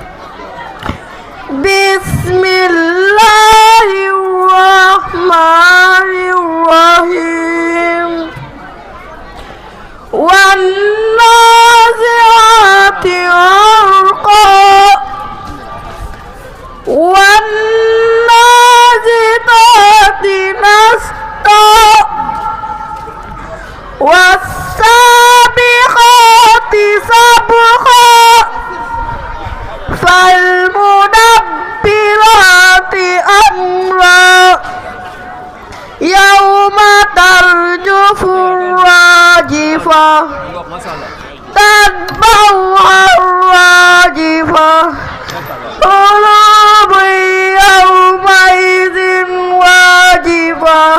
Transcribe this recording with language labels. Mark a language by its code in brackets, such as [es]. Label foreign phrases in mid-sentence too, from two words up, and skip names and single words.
[ar] Bismillahirrahmanirrahim. والنازعات غرقا والناشطات نشطا والسابقات سبقا فالمدبرات أمرا يوم ترجف راجفة تتبعها راجفة قلوب يومئذ واجفة